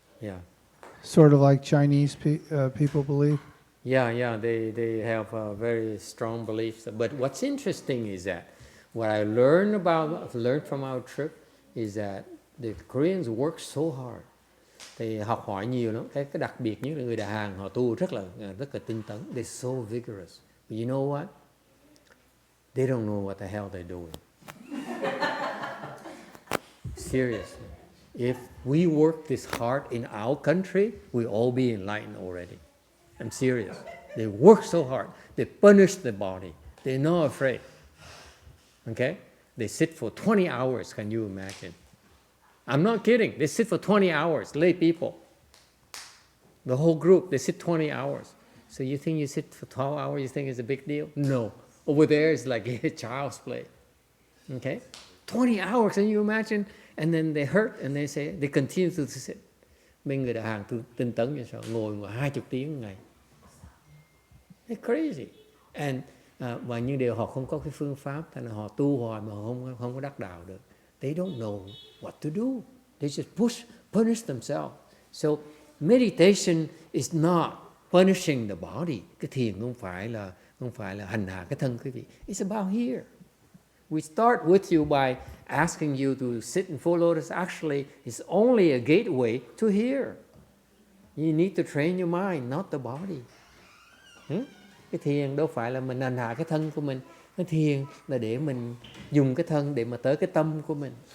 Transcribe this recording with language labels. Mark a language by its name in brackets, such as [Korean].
[English] Yeah. Sort of like Chinese people believe? Yeah, they have very strong beliefs. But what's interesting is that what I learned from our trip is that the Koreans work so hard. [Vietnamese] Thì học hỏi nhiều lắm. Cái đặc biệt nhất là người Đại Hàn họ tu rất là tinh tấn. [English] They're so vigorous. But you know what? They don't know what the hell they're doing. Seriously. If we work this hard in our country, we'll all be enlightened already. I'm serious. They work so hard. They punish the body. They're not afraid. Okay? They sit for 20 hours. Can you imagine? I'm not kidding. They sit for 20 hours, lay people. The whole group, they sit 20 hours. So you think you sit for 12 hours, you think it's a big deal? No. Over there, it's like a child's play. Okay? 20 hours, can you imagine? And then they hurt, and they continue to sit. [Vietnamese] Bên người Đại Hàn tinh tấn như sao? Ngồi 20 tiếng một ngày. [English] They're crazy. [Vietnamese] And và những điều họ không có cái phương pháp, thành ra họ tu hoài mà họ không có đắc đạo được. [English] They don't know what to do. They just punish themselves. So meditation is not punishing the body. [Vietnamese] Cái thiền không phải là hành hạ cái thân quý vị. [English] It's about here. We start with you by asking you to sit in full lotus. Actually, it's only a gateway to here. You need to train your mind, not the body. [Vietnamese] Cái thiền đâu phải là mình hành hạ cái thân của mình. Cái thiền là để mình dùng cái thân để mà tới cái tâm của mình.